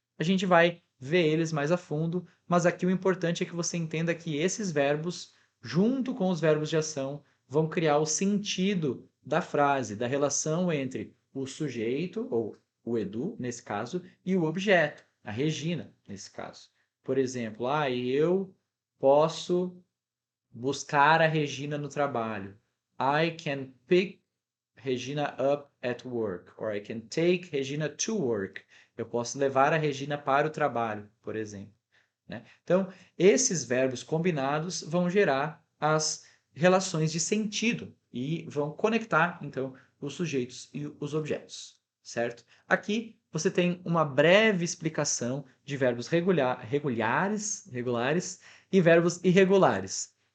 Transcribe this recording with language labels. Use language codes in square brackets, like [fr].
[pt] A gente vai ver eles mais a fundo, mas aqui o importante é que você entenda que esses verbos junto com os verbos de ação, vão criar o sentido da frase, da relação entre o sujeito, ou o Edu, nesse caso, e o objeto, a Regina, nesse caso. Por exemplo, eu posso buscar a Regina no trabalho. [en] I can pick Regina up at work, or I can take Regina to work. [pt] Eu posso levar a Regina para o trabalho, por exemplo, né? Então, esses verbos combinados vão gerar as relações de sentido e vão conectar, então, os sujeitos e os objetos, certo? Aqui você tem uma breve explicação de verbos regulares e verbos irregulares.